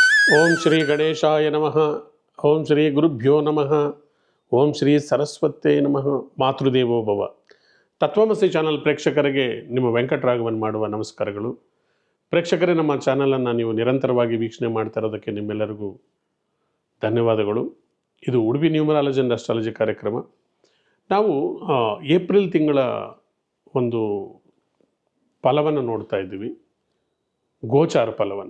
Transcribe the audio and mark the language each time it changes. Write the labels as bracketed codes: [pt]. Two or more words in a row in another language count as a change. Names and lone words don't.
[sa] ಓಂ ಶ್ರೀ ಗಣೇಶಾಯ ನಮಃ. ಓಂ ಶ್ರೀ ಗುರುಭ್ಯೋ ನಮಃ. ಓಂ ಶ್ರೀ ಸರಸ್ವತೇ ನಮಃ. ಮಾತೃದೇವೋ ಭವ. [kn] ತತ್ವಮಸಿ ಚಾನಲ್ ಪ್ರೇಕ್ಷಕರಿಗೆ ನಿಮ್ಮ ವೆಂಕಟರಾಘವನ್ ಮಾಡುವ ನಮಸ್ಕಾರಗಳು. ಪ್ರೇಕ್ಷಕರೇ, ನಮ್ಮ ಚಾನಲನ್ನು ನೀವು ನಿರಂತರವಾಗಿ ವೀಕ್ಷಣೆ ಮಾಡ್ತಾ ಇರೋದಕ್ಕೆ ನಿಮ್ಮೆಲ್ಲರಿಗೂ ಧನ್ಯವಾದಗಳು. ಇದು ಉಡುಪಿ [en] numerology and astrology [kn] ಕಾರ್ಯಕ್ರಮ. ನಾವು ಏಪ್ರಿಲ್ ತಿಂಗಳ ಒಂದು ಫಲವನ್ನು ನೋಡ್ತಾ ಇದ್ದೀವಿ, ಗೋಚಾರ ಫಲವನ್ನು.